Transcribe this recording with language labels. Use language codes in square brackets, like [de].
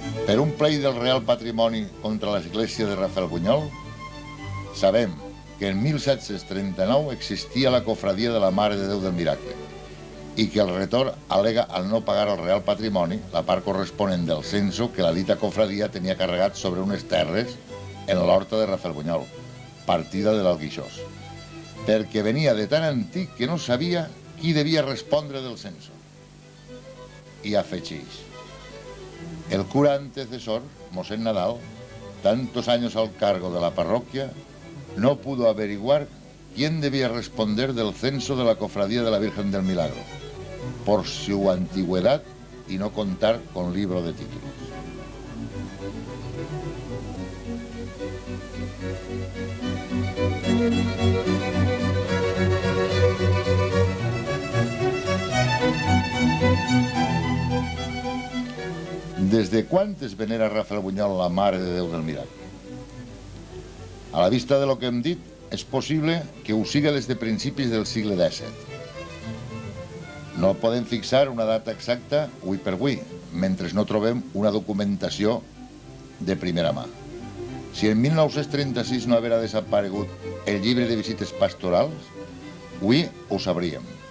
[ca] Per un pleit del Real Patrimoni contra l'església de Rafael Bunyol, sabem que en 1739 existia la cofradia de la Mare de Déu del Miracle i que el retor al·lega al no pagar al Real Patrimoni la part corresponent del censo que la dita cofradia tenia carregat sobre unes terres en l'horta de Rafael Bunyol, partida de l'Alguixós, perquè venia de tan antic que no sabia qui devia respondre del censo. I afegeix: [es] el cura antecesor, Mosén Nadal, tantos años al cargo de la parroquia, no pudo averiguar quién debía responder del censo de la cofradía de la Virgen del Milagro, por su antigüedad y no contar con libro de títulos. [ca] ¿Desde quan es venera Rafael Bunyol la Mare de Déu del Miracle? A la vista de lo que hem dit, és possible que ho siga des de principis del segle XVII. No podem fixar una data exacta avui per avui, mentre no trobem una documentació de primera mà. Si en 1936 no haguera desaparegut el llibre de visites pastorals, avui ho sabríem.